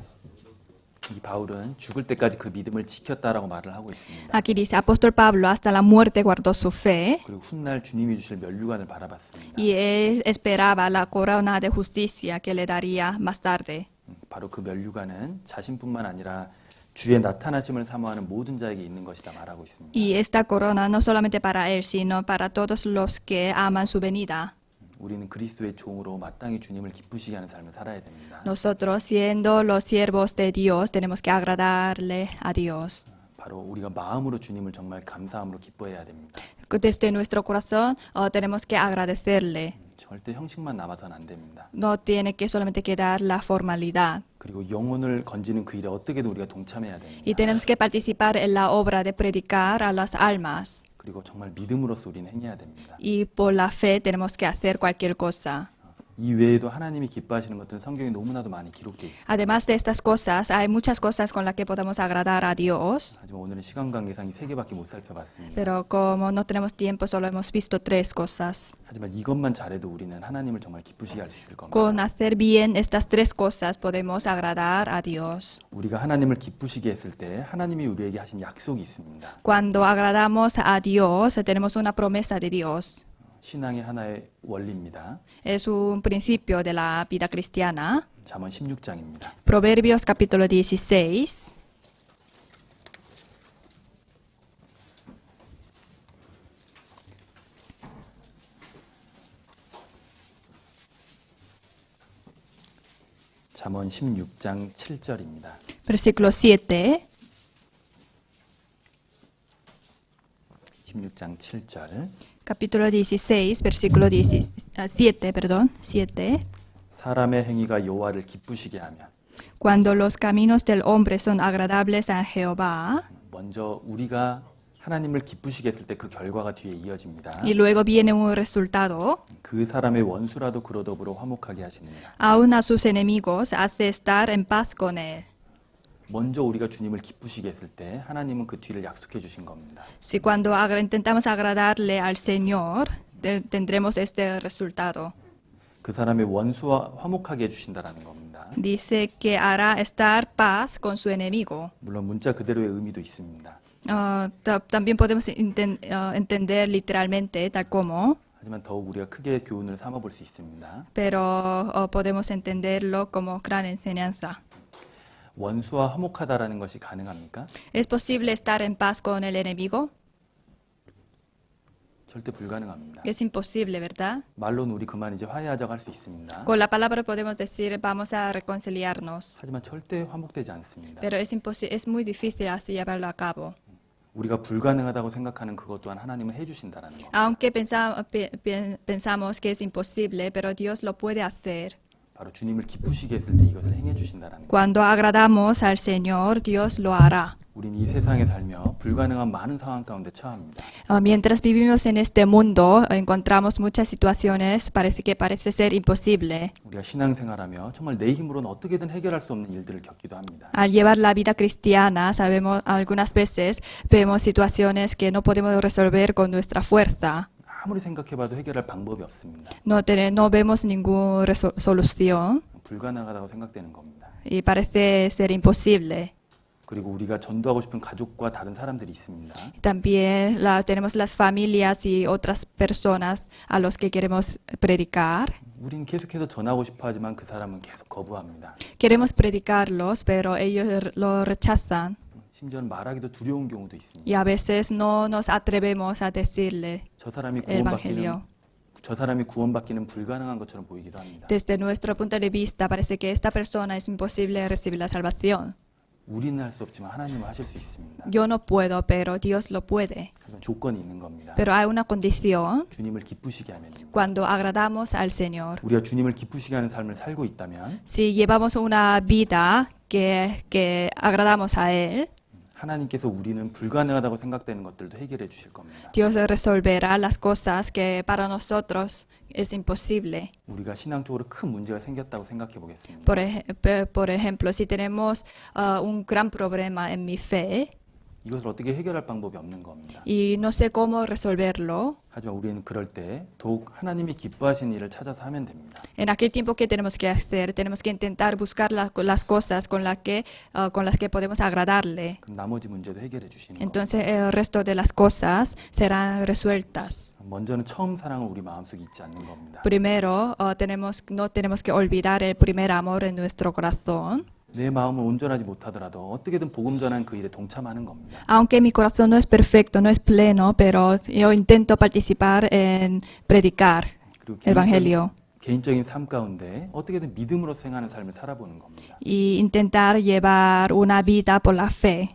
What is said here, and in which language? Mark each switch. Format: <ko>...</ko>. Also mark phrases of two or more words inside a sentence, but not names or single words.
<ko>이 바울은 죽을 때까지 그 믿음을 지켰다라고 말을 하고 있습니다.</ko> <es>Aquí dice, apóstol Pablo hasta la muerte guardó su fe,</es> <ko>그리고 훗날 주님이 주실 면류관을 바라봤습니다.</ko> <es>y él esperaba la corona de justicia que le daría más tarde.</es> <ko>바로 그 면류관은 자신뿐만 아니라 주의 나타나심을 사모하는 모든 자에게 있는 것이다 말하고 있습니다.</ko> <es>Y esta corona no solamente para él, sino para todos los que aman su venida.</es> <ko>우리는 그리스도의 종으로 마땅히 주님을 기쁘시게 하는 삶을 살아야 됩니다.</ko> <es>Nosotros, siendo los siervos de Dios, tenemos que agradarle a Dios.</es> <ko>바로 우리가 마음으로 주님을 정말 감사함으로 기뻐해야 됩니다.</ko> <es>Desde nuestro corazón tenemos que agradecerle.</es> <ko>절대 형식만 남아서는 안 됩니다.</ko> <es>No tiene que solamente quedar la formalidad.</es> <ko>그리고 영혼을 건지는 그 일에 어떻게든 우리가 동참해야</ko> <es>Y</es> <ko>됩니다.</ko> <es>tenemos que participar en la obra de predicar a las almas.</es> <ko>그리고 정말 믿음으로써 우리는 행해야 됩니다.</ko> <es>Y por la fe tenemos que hacer cualquier cosa.</es> <ko>이 외에도 하나님이 기뻐하시는 것들은 성경에 너무나도 많이 기록되어 있습니다.</ko> <es>Además de estas cosas, hay muchas cosas con las que podemos agradar a Dios.</es> <ko>하지만 오늘은 시간 관계상 이 3개밖에 못 살펴봤습니다.</ko> <es>Pero como no tenemos tiempo, solo hemos visto 3 cosas.</es> <ko>하지만 이것만 잘해도 우리는 하나님을 정말 기쁘시게 할 수 있을 겁니다.</ko> <es>Con hacer bien estas 3 cosas podemos agradar a Dios.</es> <ko>우리가 하나님을 기쁘시게 했을 때 하나님이 우리에게 하신 약속이 있습니다.</ko> <es>Cuando agradamos a Dios, tenemos una promesa de Dios.</es> <ko>신앙의 하나의 원리입니다.</ko> <es>Es un principio de la vida cristiana.</es> <ko>잠언 16장입니다.</ko> <es>Proverbios capítulo 16.</es> <ko>잠언 16장 7절입니다.</ko> <es>Versículo 7.</es> <ko>16장 7절.</ko> <es>Capítulo 16, versículo 7, perdón, 7.</es> <ko>사람의 행위가 여호와를 기쁘시게 하면</ko> <es>Cuando los caminos del hombre son agradables a Jehová,</es> <ko>먼저 우리가 하나님을 기쁘시게 했을 때 그 결과가 뒤에 이어집니다.</ko> <es>y luego viene un resultado,</es> <ko>그 사람의 원수라도 그로 더불어 화목하게 하시느니라.</ko> <es>aún a sus enemigos hace estar en paz con él.</es> <ko>먼저 우리가 주님을 기쁘시게 했을 때 하나님은 그 뒤를 약속해 주신 겁니다.</ko> <es>Si cuando intentamos agradarle al Señor, tendremos este resultado.</es> <ko>그 사람의 원수와 화목하게 해주신다라는 겁니다.</ko> <es>Dice que hará estar paz con su enemigo.</es> <ko>물론 문자 그대로의 의미도 있습니다.</ko> <es>También podemos entender literalmente tal como,</es> <ko>하지만 더욱 우리가 크게 교훈을 삼아 볼 수 있습니다.</ko> <es>pero podemos entenderlo como gran enseñanza.</es> <ko>원수와 화목하다라는 것이 가능합니까?</ko> <es>¿Es posible estar en paz con el enemigo?</es> <ko>절대 불가능합니다.</ko> <es>Es imposible, ¿verdad?</es> <ko>말로는 우리 그만 이제 화해하자고 할 수 있습니다.</ko> <es>Con la palabra podemos decir vamos a reconciliarnos,</es> <ko>하지만 절대 화목되지 않습니다.</ko> <es>pero es muy difícil así llevarlo a cabo.</es> <ko>우리가 불가능하다고 생각하는 그것 또한 하나님은 해주신다는 거.</ko> <es>Aunque pensamos que es imposible, pero Dios lo puede hacer.</es> <ko>바로 주님을 기쁘시게 했을 때 이것을 행해 주신다는 거.</ko> <es>Cuando agradamos al Señor, Dios lo hará.</es> <ko>우린 이 세상에 살며 불가능한 많은 상황 가운데 처합니다.</ko> <es>Mientras vivimos en este mundo, encontramos muchas situaciones que parece ser imposible.</es> <ko>우리가 신앙생활하며 정말 내 힘으로는 어떻게든 해결할 수 없는 일들을 겪기도 합니다.</ko> <es>Al llevar la vida cristiana, sabemos algunas veces vemos situaciones que no podemos resolver con nuestra fuerza.</es> <ko>아무리 생각해봐도 해결할 방법이 없습니다.</ko> <es>No vemos ninguna solución</es> <ko>불가능하다고 생각되는 겁니다.</ko> <es>y parece ser imposible.</es> <ko>그리고 우리가 전도하고 싶은 가족과 다른 사람들이 있습니다.</ko> <es>También tenemos las familias y otras personas a los que queremos predicar.</es> <ko>우린 계속해서 전하고 싶어 하지만 그 사람은 계속 거부합니다.</ko> <es>Queremos predicarlos, pero ellos lo rechazan.</es> <ko>심지어는 말하기도 두려운 경우도 있습니다.</ko> <es>Y a veces no nos atrevemos a decirle</es> <ko>저 사람이</ko> <es>el</es> <ko>구원받기는</ko> <es>Evangelio.</es> <ko>저 사람이 구원받기는 불가능한 것처럼 보이기도 합니다.</ko> <es>Desde nuestro punto de vista, parece que esta persona es imposible recibir la salvación.</es> <ko>우리는 할 수 없지만 하나님은 하실 수 있습니다.</ko> <es>Yo no puedo, pero Dios lo puede.</es> <ko>그런 조건이 있는 겁니다.</ko> <es>Pero hay una condición</es> <ko>주님을 기쁘시게 하면입니다.</ko> <es>cuando agradamos al Señor.</es> <ko>우리가 주님을 기쁘시게 하는 삶을 살고 있다면</ko> <es>Si llevamos una vida que agradamos a Él,</es> <ko>하나님께서 우리는 불가능하다고 생각되는 것들도 해결해 주실 겁니다.</ko> <es>Dios resolverá las cosas que para nosotros es imposible.</es> <ko>우리가 신앙적으로 큰 문제가 생겼다고 생각해 보겠습니다.</ko> <es>Por ejemplo, si tenemos un gran problema en mi fe</es> <ko>이것을 어떻게 해결할 방법이 없는 겁니다.</ko> <es>y no sé cómo resolverlo,</es> <ko>하지만 우리는 그럴 때 더욱 하나님이 기뻐하시는 일을 찾아서 하면 됩니다.</ko> <es>en aquel tiempo, ¿qué tenemos que hacer? Tenemos que intentar buscar las cosas con las que podemos agradarle.</es> <ko>그럼 나머지 문제도 해결해 주시는 겁니다.</ko> <es>Entonces el resto de las cosas serán resueltas.</es> <ko>먼저는 처음 사랑은 우리 마음속에 있지 않는 겁니다.</ko> <es>Primero, no tenemos que olvidar el primer amor en nuestro corazón.</es> <ko>내 마음은 온전하지 못하더라도 어떻게든 복음 전한 그 일에 동참하는 겁니다.</ko> <es>Aunque mi corazón no es perfecto, no es pleno, pero yo intento participar en predicar</es> <ko>그리고</ko> <es>el Evangelio</es> <ko>개인적인 삶 가운데 어떻게든 믿음으로 생하는 삶을 살아보는 겁니다.</ko> <es>y intentar llevar una vida por la fe.</es>